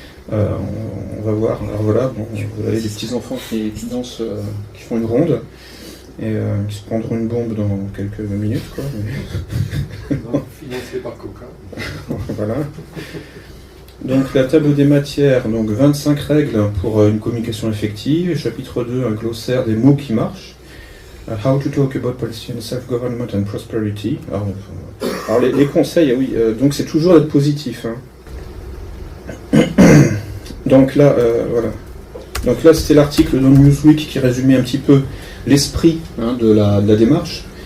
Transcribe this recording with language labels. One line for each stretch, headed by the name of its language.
French: On va voir. Alors voilà, bon, vous avez des petits enfants qui dansent, qui font une ronde et qui se prendront une bombe dans quelques minutes, quoi. Non, financé par Coca. Voilà. Donc la table des matières, donc 25 règles pour une communication effective. Chapitre 2, un glossaire des mots qui marchent.
English: How to talk about Palestinian self-government and prosperity.
French: Alors les conseils, oui, donc c'est toujours d'être positif, hein. Donc là, voilà. Donc là, c'était l'article dans Newsweek qui résumait un petit peu l'esprit, hein, de la démarche.